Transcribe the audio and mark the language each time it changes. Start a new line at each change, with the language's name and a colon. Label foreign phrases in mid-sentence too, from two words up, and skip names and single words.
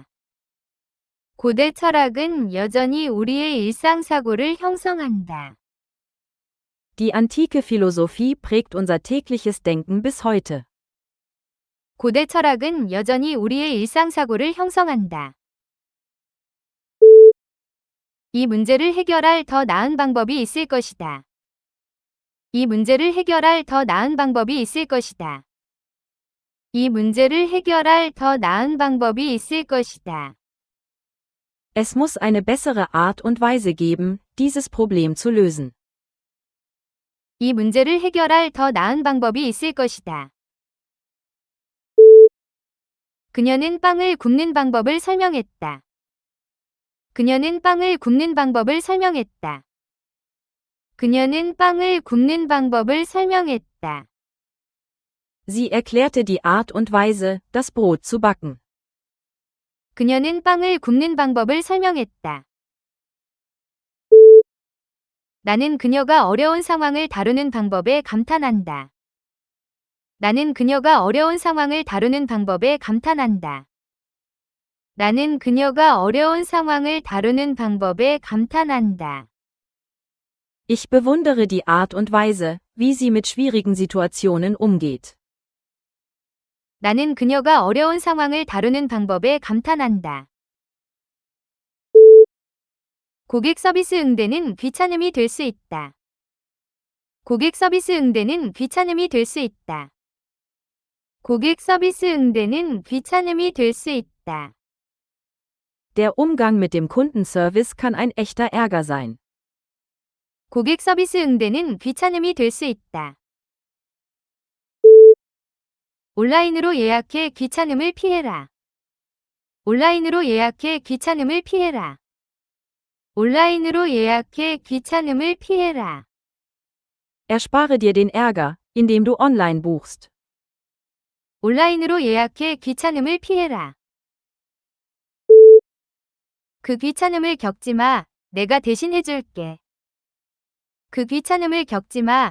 Korean: 고대 철학은 여전히 우리의 일상사고를 형성한다.
German: Die antike Philosophie prägt unser tägliches Denken bis heute.
Korean: 고대 철학은 여전히 우리의 일상사고를 형성한다. 이 문제를 해결할 더 나은 방법이 있을 것이다. 이 문제를 해결할 더 나은 방법이 있을 것이다. 이 문제를 해결할 더 나은 방법이 있을 것이다.
German: Es muss eine bessere Art und Weise geben, dieses Problem zu lösen.
Korean: 이 문제를 해결할 더 나은 방법이 있을 것이다. 그녀는 빵을 굽는 방법을 설명했다. 그녀는 빵을 굽는 방법을 설명했다. 그녀는 빵을 굽는 방법을 설명했다.
German: Sie erklärte die Art und Weise, das Brot zu backen.
Korean: 그녀는 빵을 굽는 방법을 설명했다. 나는 그녀가 어려운 상황을 다루는 방법에 감탄한다. 나는 그녀가 어려운 상황을 다루는 방법에 감탄한다. 나는 그녀가 어려운 상황을 다루는 방법에 감탄한다.
German: Ich bewundere die Art und Weise, wie sie mit schwierigen Situationen umgeht.
Korean: 나는 그녀가 어려운 상황을 다루는 방법에 감탄한다. 고객 서비스 응대는 귀찮음이 될 수 있다. 고객 서비스 응대는 귀찮음이 될 수 있다. 고객 서비스 응대는 귀찮음이 될 수 있다.
German: Der Umgang mit dem Kundenservice kann ein echter Ärger sein.
Korean: 고객 서비스 응대는 귀찮음이 될 수 있다. 온라인으로 예약해 귀찮음을 피해라. 온라인으로 예약해 귀찮음을 피해라. 온라인으로 예약해 귀찮음을 피해라.
German: Erspare dir den Ärger, indem du online buchst.
Korean: 온라인으로 예약해 귀찮음을 피해라. 그 귀찮음을 겪지 마. 내가 대신 해줄게. 그 귀찮음을 겪지 마.